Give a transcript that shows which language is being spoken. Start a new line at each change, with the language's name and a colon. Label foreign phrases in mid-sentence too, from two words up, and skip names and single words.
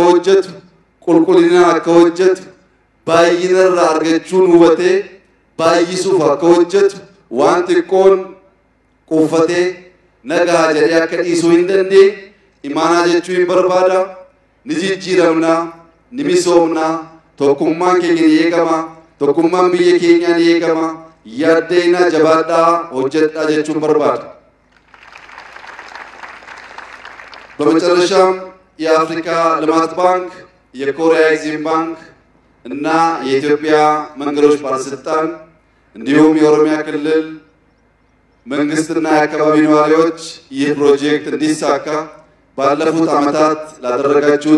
Oromo: hojjetu qulqullinaan akka hojjetu baay'ina irraa argachuun hubatee baay'isuuf akka hojjetu waan xiqqoon quufatee nagaa jedhee akka dhiisuu hin dandeenye imaanaa jechuun barbaada ni jijjiiramna ni misoomna tokkummaan keenya ni eegama tokkummaan biyya keenya ni eegama yaaddeena jabaadhaa hojjedhaa jechuun barbaada
Amharic: በመጨረሻም የአፍሪካ ልማት ባንክ የኮሪያ ኤግዚም ባንክ እና የኢትዮጵያ መንገዶች ባለስልጣን እንዲሁም የኦሮሚያ ክልል መንግስትና የአካባቢ ነዋሪዎች ይህ ፕሮጀክት እንዲሳካ ባለፉት ዓመታት ላደረጋችሁት